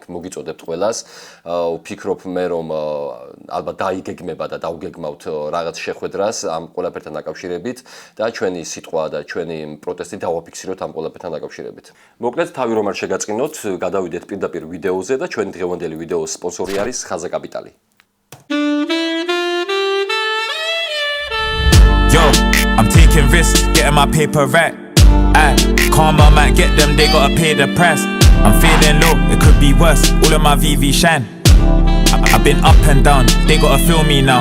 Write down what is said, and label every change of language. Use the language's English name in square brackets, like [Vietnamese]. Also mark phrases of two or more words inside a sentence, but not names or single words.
[Georgian] მოგიწოდებთ ყველას, ვფიქრობ მე რომ ალბათ დაიგეგმება და დავგეგმავთ რაღაც შეხვედრას ამ ყველაფერთან დაკავშირებით და ჩვენი სიტყვა და ჩვენი პროტესტი დავაფიქსიროთ ამ ყველაფერთან დაკავშირებით. მოკლედ თავი რომ არ შეგაწყინოთ, გადავიდეთ პირდაპირ ვიდეოზე და ჩვენი დღევანდელი ვიდეოს სპონსორი არის ხაზა კაპიტალი. [English] Yo, I'm taking risks, getting my paper right. Karma might get them, they gotta pay the price. I'm feeling low, it could be worse. All of my VV shine. I've been up and down, they gotta feel me now.